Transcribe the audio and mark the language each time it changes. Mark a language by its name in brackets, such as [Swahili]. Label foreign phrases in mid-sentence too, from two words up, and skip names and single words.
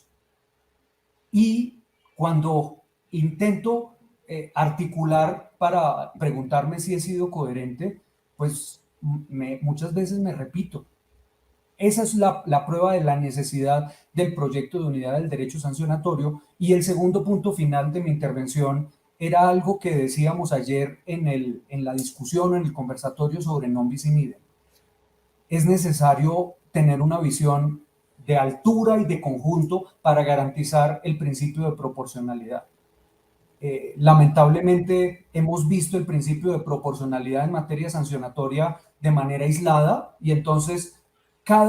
[Spanish] Y cuando intento articular para preguntarme si he sido coherente, pues muchas veces me repito. Esa es la prueba de la necesidad del proyecto de unidad del derecho sancionatorio. Y el segundo punto final de mi intervención era algo que decíamos ayer en la discusión, en el conversatorio sobre [Latin] non bis in idem. [Spanish] Es necesario tener una visión de altura y de conjunto para garantizar el principio de proporcionalidad. Lamentablemente hemos visto el principio de proporcionalidad en materia sancionatoria de manera aislada, y entonces cada